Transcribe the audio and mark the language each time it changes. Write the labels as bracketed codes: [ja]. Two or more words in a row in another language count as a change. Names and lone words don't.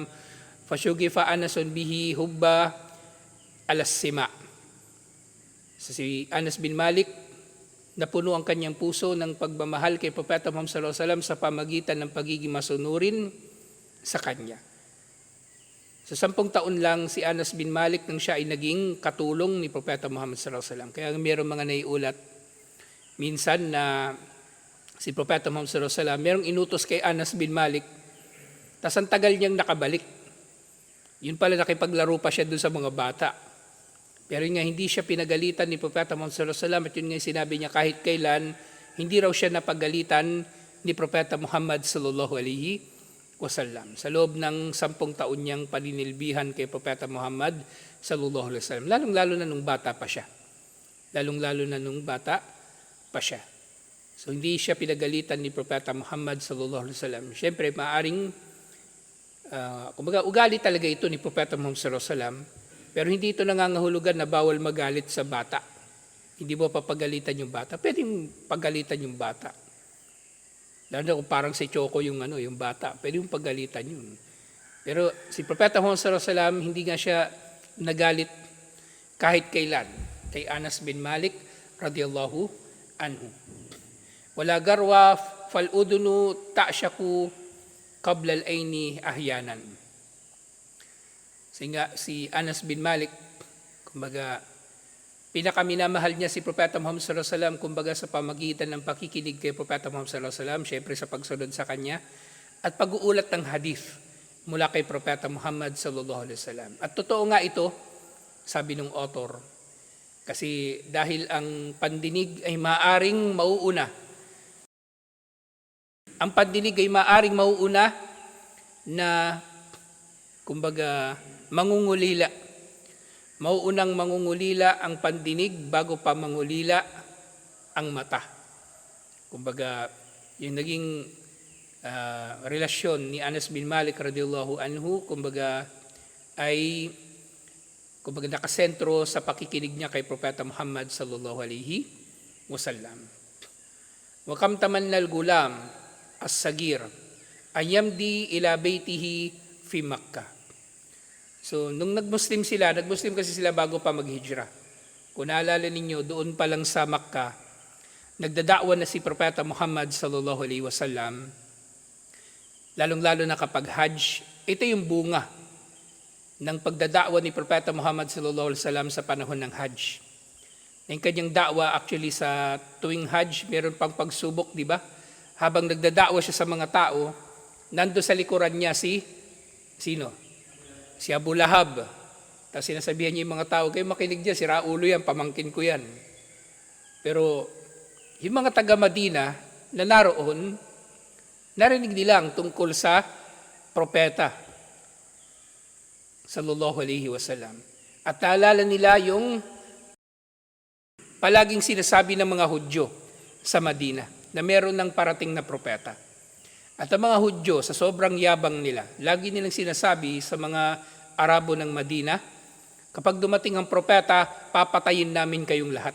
[ar] فشغف أنس به حب السماع. [tl] So si Anas bin Malik, napuno ang kanyang puso ng pagmamahal kay Propeta Muhammad [ar] صلى الله عليه وسلم [tl] sa pamagitan ng pagiging masunurin sa kanya. Sa 10 taon lang si Anas bin Malik nang siya ay naging katulong ni Propeta Muhammad [ar] صلى الله عليه وسلم. [tl] Kaya mayroong mga naiulat minsan na si Propeta Muhammad [ar] صلى الله عليه وسلم [tl] merong inutos kay Anas bin Malik, tas ang tagal niyang nakabalik. Yun pala, nakipaglaro pa siya dun sa mga bata. Pero yun nga, hindi siya pinagalitan ni Propeta Muhammad [ar] صلى الله عليه وسلم, [tl] at yun nga sinabi niya kahit kailan, hindi raw siya napagalitan ni Propeta Muhammad [ar] صلى الله عليه وسلم. [tl] Sa loob ng 10 taon niyang paninilbihan kay Propeta Muhammad [ar] صلى الله عليه وسلم, [tl] lalong-lalo na nung bata pa siya. Siya. So hindi siya pinagalitan ni Propeta Muhammad [ar] صلى الله عليه وسلم. [tl] Siyempre, maaring kumbaga ugali talaga ito ni Propeta Muhammad [ar] صلى الله عليه وسلم, [tl] pero hindi ito nangangahulugan na bawal magalit sa bata. Hindi mo papagalitan yung bata. Pwedeng pagalitan yung bata. Lalo na kung parang si Choco yung bata, pwede yung pagalitan yun. Pero si Propeta Muhammad [ar] صلى الله عليه وسلم, [tl] hindi nga siya nagalit kahit kailan kay Anas bin Malik [ar] رضي الله عنه. ولا غرو فالأذن تعشق قبل العين أحيانا. [tl] Si Anas bin Malik, kumbaga, pinakaminamahal niya si Propeta Muhammad [ar] صلى الله عليه وسلم, [tl] kumbaga sa pamagitan ng pakikinig kay Propeta Muhammad [ar] صلى الله عليه وسلم, [tl] syempre sa pagsunod sa kanya, at pag-uulat ng hadith mula kay Propeta Muhammad [ar] صلى الله عليه وسلم. [tl] At totoo nga ito, sabi ng author, kasi dahil ang pandinig ay maaring mauuna. Ang pandinig ay maaring mauuna na, kumbaga, mangungulila. Mauunang mangungulila ang pandinig bago pa mangulila ang mata. Kumbaga, yung naging relasyon ni Anas bin Malik [ar] رضي الله عنه, [tl] kumbaga, ay nakasentro sa pakikinig niya kay Propeta Muhammad [ar] صلى الله عليه وسلم. وكم تمنى الغلام الصغير أن يمضي إلى بيته في مكة. [tl] So, nung nag-Muslim kasi sila bago pa mag-hijrah. Kung naalala ninyo, doon pa lang sa Makkah, nagdadakwa na si Propeta Muhammad [ar] صلى الله عليه وسلم, [tl] lalong-lalo na kapag Hajj. Ito yung bunga ng pagdadakwa ni Propeta Muhammad [ar] صلى الله عليه وسلم [tl] sa panahon ng Hajj. Yung kanyang dakwa actually sa tuwing Hajj, meron pang pagsubok, di ba? Habang nagdadakwa siya sa mga tao, nando sa likuran niya sino? Si Abu Lahab. Tapos sinasabihan niya yung mga tao, kayo makinig dyan, sira ulo yan, pamangkin ko yan. Pero yung mga taga Madina na naroon, narinig nila ang tungkol sa propeta [ar] صلى الله عليه وسلم. [tl] At naalala nila yung palaging sinasabi ng mga Hudyo sa Madina na meron ng parating na propeta. At ang mga Hudyo, sa sobrang yabang nila, lagi nilang sinasabi sa mga Arabo ng Madina, kapag dumating ang propeta, papatayin namin kayong lahat.